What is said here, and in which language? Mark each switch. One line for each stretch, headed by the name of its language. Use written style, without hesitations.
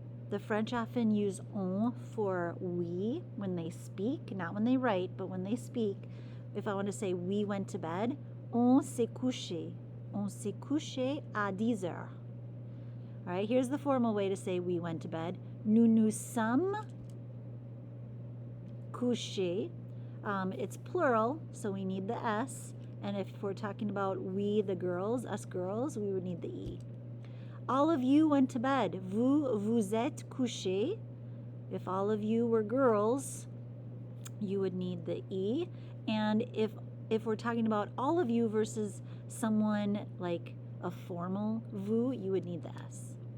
English: The French often use on for we when they speak, not when they write, but when they speak. If I want to say we went to bed,
French: on s'est couché. On s'est couché à 10 heures.
English: All right, here's the formal way to say we went to bed.
French: Nous nous sommes couchés.
English: It's plural, so we need the s. And if we're talking about we, the girls, us girls, we would need the e. All of you went to bed.
French: Vous vous êtes couchés.
English: If all of you were girls, you would need the e. And if we're talking about all of you versus someone like a formal vous, you would need the s.